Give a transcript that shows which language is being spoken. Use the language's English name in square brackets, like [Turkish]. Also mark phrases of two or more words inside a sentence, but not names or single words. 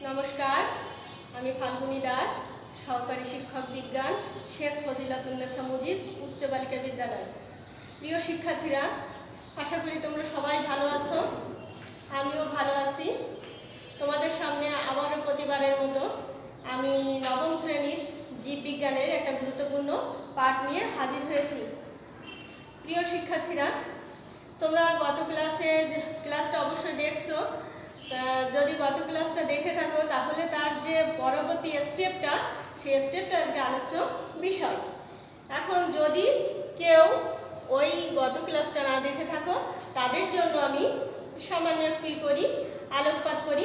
[Bangla] নমস্কার আমি ফাল্গুনী দাস সহকারী শিক্ষক বিজ্ঞান শেখ ফজিলাতুন্নেসা মুজিব উচ্চ বালিকা বিদ্যালয়। প্রিয় শিক্ষার্থীরা আশা করি তোমরা সবাই ভালো আছো, আমিও ভালো আছি। তোমাদের সামনে আবারো প্রতিবারের মতো আমি নবম শ্রেণীর জীব বিজ্ঞানের একটা গুরুত্বপূর্ণ পাঠ নিয়ে হাজির হয়েছি। প্রিয় শিক্ষার্থীরা তোমরা গত ক্লাসটা অবশ্য দেখছো। যদি গত ক্লাসটা দেখে থাকো তাহলে তার যে পরবর্তী স্টেপটা সেই স্টেপটা আজকে আলোচ্য বিষয়। এখন যদি কেউ ওই গত ক্লাসটা না দেখে থাকো তাদের জন্য আমি সামান্য একটু করি আলোকপাত করি।